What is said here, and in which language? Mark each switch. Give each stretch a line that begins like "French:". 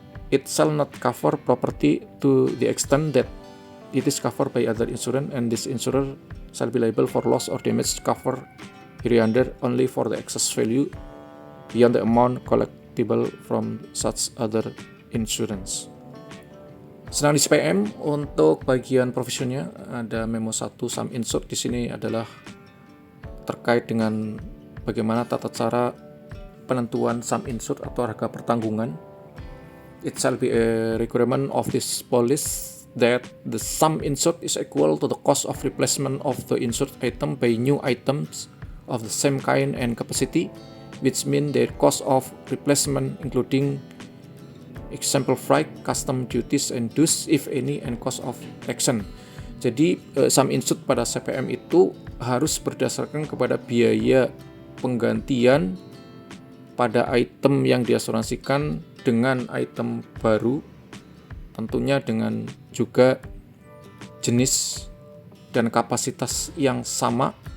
English: It shall not cover property to the extent that it is covered by other insurance, and this insurer shall be liable for loss or damage covered hereunder only for the excess value beyond the amount collectible from such other insurance.
Indonesian: Sedang di CPM untuk bagian provisionnya ada memo 1 sum insured. Di sini adalah terkait dengan bagaimana tata cara penentuan sum insured atau harga pertanggungan.
English: It shall be a requirement of this policy that the sum insured is equal to the cost of replacement of the insured item by new items of the same kind and capacity, which mean their cost of replacement including example freight, custom duties and dues if any, and cost of action.
Indonesian: Jadi sum insured pada CPM itu harus berdasarkan kepada biaya penggantian pada item yang diasuransikan dengan item baru, tentunya dengan juga jenis dan kapasitas yang sama,